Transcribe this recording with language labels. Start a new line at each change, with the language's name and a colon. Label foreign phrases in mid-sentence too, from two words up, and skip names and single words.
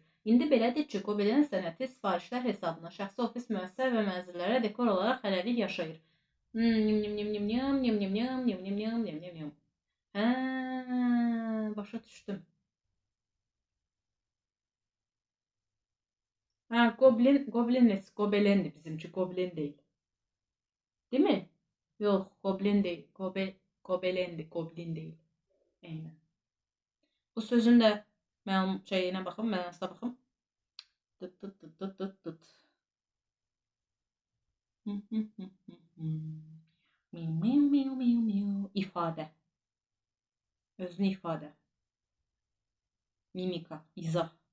Azerbaijani: İndi belədir ki, Qobelen sənəti sifarişlər hesabına şəxsi ofis, müəssisə və mənzillərə dekor olaraq hələlik yaşayır. Başa düşdüm. Gobelendir bizimki, Goblin deyil.
Turkish: Değil mi? Yok, Goblin değil. Gobelendi, Goblin değil.
Azerbaijani: Aynen. Bu sözün də şeyinə baxım, mənasına baxım. İfadə. Özünü ifadə. Mimika, izah.